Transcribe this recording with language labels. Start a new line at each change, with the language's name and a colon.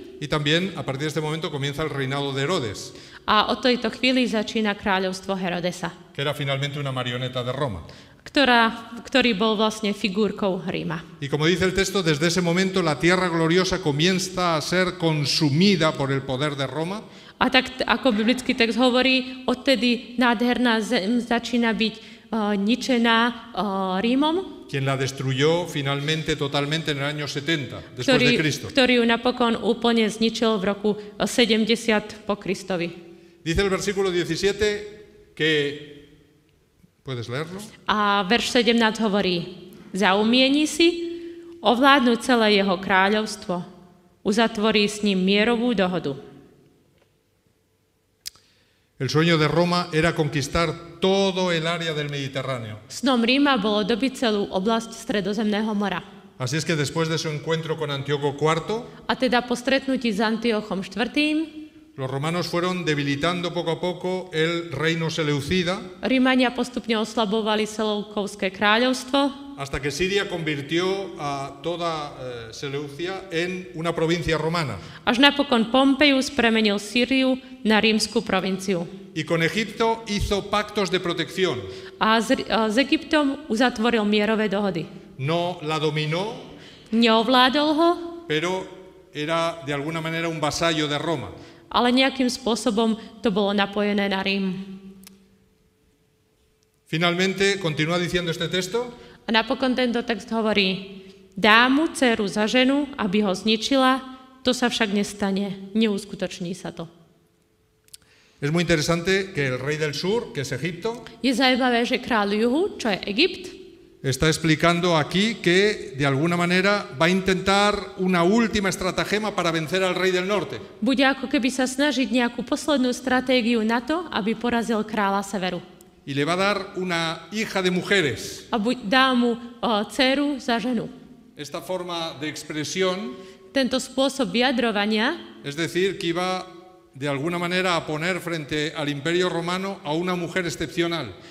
Spanish: y también a partir de este momento comienza el reinado de Herodes,
Slovak: a od tejto chvíli začína kráľovstvo Herodesa,
Spanish: que era finalmente una marioneta de Roma.
Slovak: ktorý bol vlastne figúrkou Ríma.
Spanish: Y como dice el texto, desde ese momento la tierra gloriosa comienza a ser consumida por el poder de Roma.
Slovak: A tak, ako biblický text hovorí, odtedy nádherná zem začína byť ničená Rímom,
Spanish: Quien la destruyó finalmente totalmente en el año 70 después de Cristo.
Slovak: ktorý ju napokon úplne zničil v roku 70 po Kristovi.
Spanish: Dice el versículo 17 que... ¿Puedes leerlo?
Slovak: A verš 17 hovorí, zaumieni si, ovládnu celé jeho kráľovstvo, uzatvorí s ním mierovú dohodu.
Spanish: El sueño de Roma era conquistar todo el área del Mediterráneo.
Slovak: Snom Ríma bolo dobiť celú oblasť Stredozemného mora.
Spanish: Así es que después de su encuentro con Antíoco IV,
Slovak: A teda po stretnutí s Antiochom IV,
Spanish: los romanos fueron debilitando poco a poco el reino seleucida
Slovak: Rímania postupne oslabovali Seleukovské kráľovstvo,
Spanish: hasta que Siria convirtió a toda Seleucia en una provincia romana.
Slovak: až napokon Pompejus premenil Sýriu na rímsku provinciu.
Spanish: Y con Egipto hizo pactos de protección.
Slovak: A s Egyptom uzatvoril mierové dohody.
Spanish: No la dominó,
Slovak: Neovládol ho,
Spanish: pero era de alguna manera un vasallo de Roma.
Slovak: ale nejakým spôsobom to bolo napojené na Rím.
Spanish: Finalmente, continúa diciendo este texto,
Slovak: A napokon tento text hovorí, dá mu dceru za ženu, aby ho zničila, to sa však nestane, neuskutoční sa to.
Spanish: es muy interesante que el rey del sur, que es Egipto,
Slovak: Je zaujímavé, že kráľ juhu, čo je Egypt,
Spanish: está explicando aquí que de alguna manera va a intentar una última estratagema para vencer al rey del norte.
Slovak: bude ako keby sa snažiť nejakú poslednú stratégiu na to, aby porazil kráľa severu.
Spanish: Y le va a dar una hija de mujeres.
Slovak: A dá mu dceru za ženu.
Spanish: Esta forma de expresión,
Slovak: Tento spôsob vyjadrovania,
Spanish: es decir, que iba de alguna manera a poner frente al imperio romano a una mujer excepcional.